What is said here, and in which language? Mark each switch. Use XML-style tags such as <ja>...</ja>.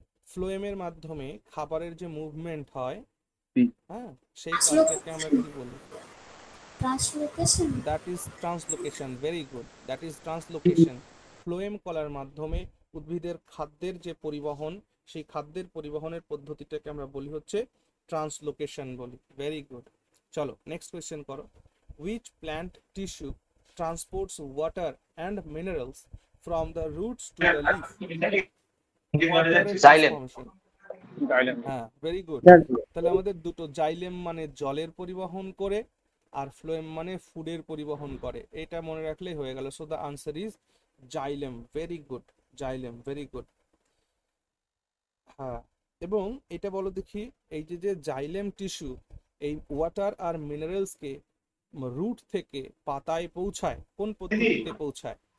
<bn>ফ্লোয়েমের মাধ্যমে খাবারের যে মুভমেন্ট হয়, হ্যাঁ, সেই কাজটাকে আমরা কি বলি? Translocation.</bn> <en>That is translocation. Very good, that is translocation.</en> <bn>Phloem কলার মাধ্যমে উদ্ভিদের খাদ্যের যে পরিবহন, সেই খাদ্যের পরিবহনের পদ্ধতিটাকে আমরা বলি হচ্ছে ট্রান্সলোকেশন বলি।</bn> <en>Very good.</en> <bn>চলো নেক্সট কোয়েশ্চেন করো।</bn> <en>Which plant tissue transports water and minerals from the roots to the leaf? Water Xylem. transformation. হ্যাঁ, very good.</en> <bn>তাহলে আমাদের দুটো, জাইলেম মানে জলের পরিবহন করে, আর ফ্লোয়েম মানে ফুডের পরিবহন করে, এটা মনে রাখলেই হয়ে গেল।</bn> <en>So the answer is xylem. Very good, xylem, very good.</en> <bn>হ্যাঁ, এবং এটা বলো দেখি, এই যে জাইলেম টিস্যু এই ওয়াটার আর মিনারেলসকে রুট থেকে পাতায় পৌঁছায়, কোন পদ্ধতিতে পৌঁছায়?</bn>